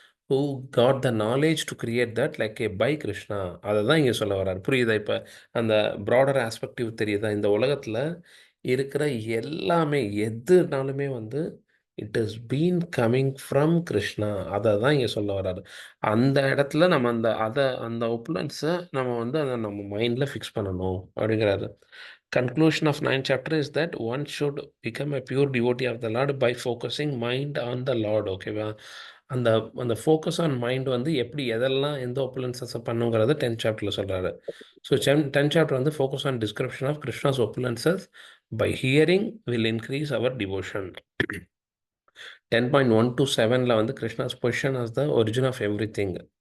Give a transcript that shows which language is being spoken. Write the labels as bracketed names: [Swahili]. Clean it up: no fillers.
[English] who got the knowledge to create that like a by Krishna. [Tamil] அதை தான் இங்கே சொல்ல வர்றாரு. புரியுதா? இப்போ அந்த ப்ராடர் ஆஸ்பெக்டிவ் தெரியுதா? இந்த உலகத்தில் இருக்கிற எல்லாமே எதுனாலுமே வந்து [English] It is been coming from Krishna. [Tamil] அதை தான் இங்கே சொல்ல வர்றாரு. அந்த இடத்துல நம்ம அந்த ஒப்புலன்ஸை நம்ம வந்து அதை நம்ம மைண்டில் ஃபிக்ஸ் பண்ணணும் அப்படிங்கிறாரு. [English] Conclusion of 9th chapter is that one should become a pure devotee of the Lord by focusing mind on the Lord. [Tamil] ஓகேவா? அந்த அந்த [English] focus on mind [Tamil] வந்து எப்படி எதெல்லாம் எந்த ஒப்புலன்சஸை பண்ணுங்கிறத 10th சாப்டரில் சொல்கிறாரு. [English] So 10th chapter வந்து focus on description of Krishna's opulences by hearing will increase our devotion. 10.1 to 7ல் வந்து Krishna's position as the origin of everything.